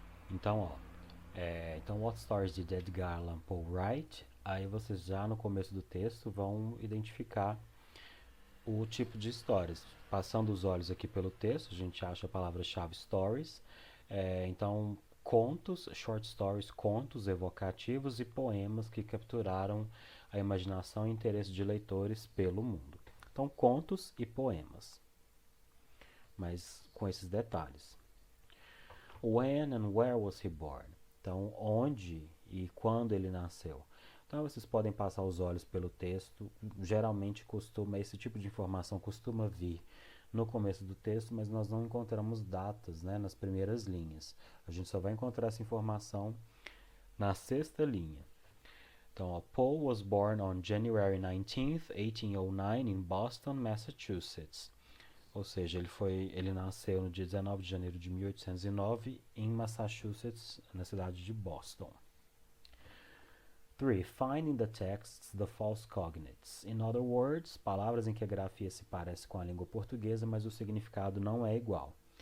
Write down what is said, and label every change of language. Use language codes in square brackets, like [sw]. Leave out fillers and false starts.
[en] Então, What stories did Edgar Allan Poe write? [pt] Aí vocês já no começo do texto vão identificar o tipo de histórias. Passando os olhos aqui pelo texto, a gente acha a palavra-chave stories. Então, contos, short stories, contos evocativos e poemas que capturaram a imaginação e interesse de leitores pelo mundo. Então, contos e poemas, mas com esses detalhes. [en] When and where was he born? [pt] Então, onde e quando ele nasceu? Então vocês podem passar os olhos pelo texto. Geralmente esse tipo de informação costuma vir no começo do texto, mas nós não encontramos datas, né, nas primeiras linhas. A gente só vai encontrar essa informação na sexta linha. Então, ó, [en] Paul was born on January 19th, 1809 in Boston, Massachusetts. [pt] Ou seja, ele nasceu no dia 19 de janeiro de 1809 em Massachusetts, na cidade de Boston. 3. [en] Find in the texts the false cognates. In other words, [pt] palavras em que a grafia se parece com a língua portuguesa, mas o significado não é igual.